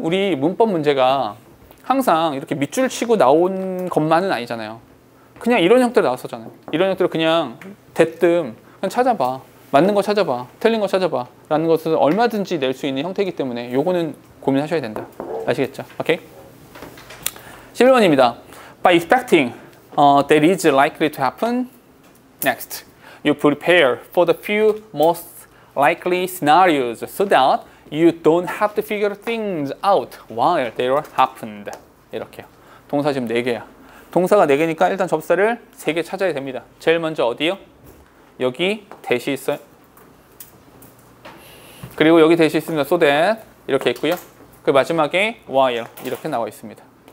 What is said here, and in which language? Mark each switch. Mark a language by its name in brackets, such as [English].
[Korean] 우리 문법 문제가 항상 이렇게 밑줄 치고 나온 것만은 아니잖아요. 그냥 이런 형태로 나왔었잖아요. 이런 형태로 그냥 대뜸 그냥 찾아봐. 맞는 거 찾아봐. 틀린 거 찾아봐. 라는 것을 얼마든지 낼 수 있는 형태이기 때문에 요거는 고민하셔야 된다. 아시겠죠? 오케이? 11번입니다. [English] By expecting that is likely to happen next. You prepare for the few most likely scenarios so that you don't have to figure things out while they are happened. [Korean] 이렇게요. 동사 지금 4개야. 동사가 4개니까 일단 접사를 3개 찾아야 됩니다. 제일 먼저 어디요? 여기 대시 있어요. 그리고 여기 대시 있습니다. so that 이렇게 있고요. 그 마지막에 while 이렇게 나와 있습니다.